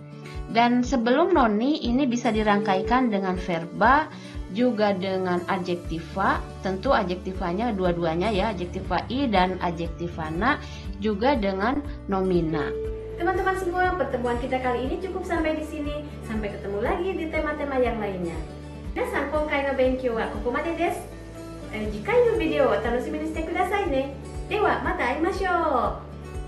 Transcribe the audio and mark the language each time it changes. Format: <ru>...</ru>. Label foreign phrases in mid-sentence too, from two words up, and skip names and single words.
<id>Dan sebelum noni ini bisa dirangkaikan dengan verba, juga dengan adjektiva, tentu adjektivanya dua-duanya ya, adjektiva i dan adjektivana, juga dengan nomina. Teman-teman semua, pertemuan kita kali ini cukup sampai di sini. Sampai ketemu lagi di tema-tema yang lainnya.</id> <ja>皆さん、今回 の 勉強 は ここまで です. 次回 の ビデオ を 楽しみ に して ください ね. では、また 会いましょう.</ja>